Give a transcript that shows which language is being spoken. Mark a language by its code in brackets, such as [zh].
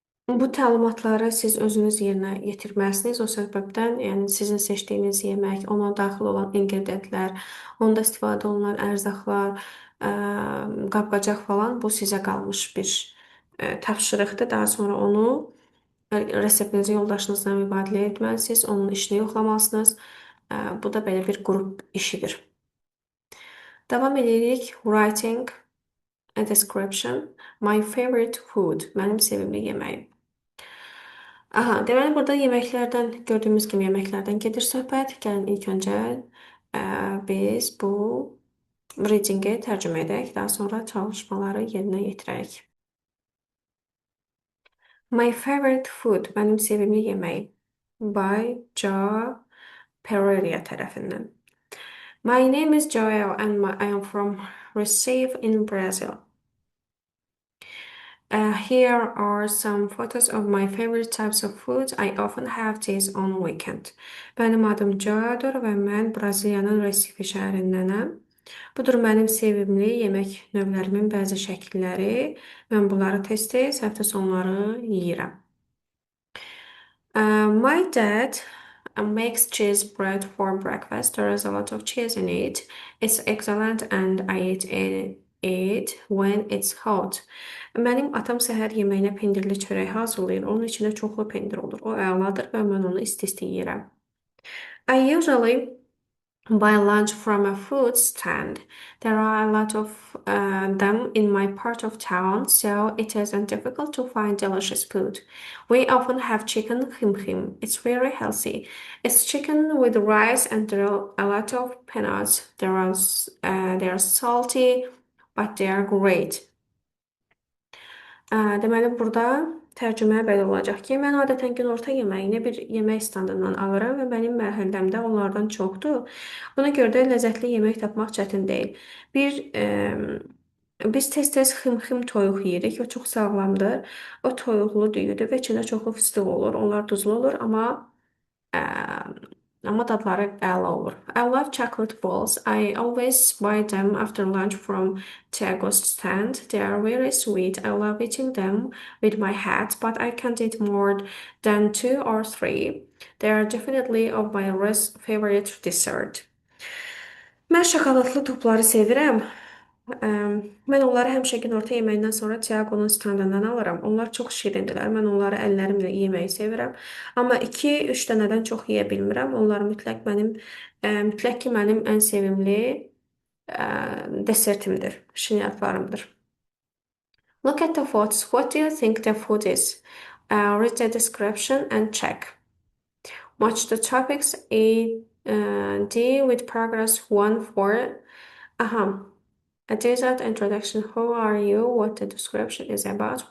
[az] Bu təlimatları siz özünüz yerinə yetirməlisiniz. O səbəbdən, yəni sizin seçdiyiniz yemək, ona daxil olan ingredientlər, onda istifadə olunan ərzaqlar, qab-qacaq falan bu sizə qalmış bir tapşırıqdır. Daha sonra onu reseptinizi yoldaşınızla mübadilə etməlisiniz, onun işini yoxlamalısınız. Bu da belə bir qrup işidir. Davam edirik. [en] Writing a description. My favorite food. [az] Mənim sevimli yeməyim. Aha, deməli burada yeməklərdən, gördüyümüz kimi yeməklərdən gedir söhbət. Gəlin ilk öncə biz bu readingi tərcümə edək, daha sonra çalışmaları yerinə yetirək. [en] My favorite food, [az] mənim sevimli yeməyim. By Jo Pereira tərəfindən. [en] My name is Joel and I am from Recife in Brazil. Here are some photos of my favorite types of food. I often have these on weekend. [az] Mənim adım Joel'dur və mən Braziliyanın Recife şəhərindənəm. Budur mənim sevimli yemək növlərimin bəzi şəkilləri. Mən bunları tez-tez həftə sonları yeyirəm. [en] My dad makes cheese bread for breakfast. There is a lot of cheese in it. It's excellent and I eat it when it's hot. [az] Mənim atam səhər yeməyinə pendirli çörək hazırlayır. Onun içində çoxlu pendir olur. O əladır və mən onu isti-isti yeyirəm. [en] I usually buy lunch from a fruit stand. There are a lot of them in my part of town, so it isn't difficult to find delicious food. We often have chicken him him. It's very healthy. It's chicken with rice and there are a lot of peanuts. They are salty, but they are great. [az] Deməli, burada tərcümə belə olacaq ki, mən adətən günorta yeməyini bir yemək standından alıram və mənim məhəlləmdə onlardan çoxdur. Buna görə də ləzzətli yemək tapmaq çətin deyil. Bir biz tez-tez xım-xım toyuq yeyirik və çox sağlamdır. O toyuqlu düyüdür və içində çoxlu fıstıq olur. Onlar duzlu olur, amma dadları əla olur. [en] I love chocolate balls. I always buy them after lunch from Tiago's stand. They are very sweet. I love eating them with my hat, but I can't eat more than two or three. They are definitely of my favorite dessert. [az] Mən şokoladlı topları sevirəm. Mən onları həmişə günorta yeməyindən sonra Tiago'nun standından alıram. Onlar çox şirindilər. Mən onları əllərimlə yeməyi sevirəm. Amma 2-3 dənədən çox yeyə bilmirəm. Onlar mütləq ki, mənim ən sevimli desertimdir, şinyarlarımdır. [en] Look at the photos. What do you think the food is? Read the description and check. Match the topics A, D with paragraphs 1, 4. A dessert introduction. Who are you? What the description is about.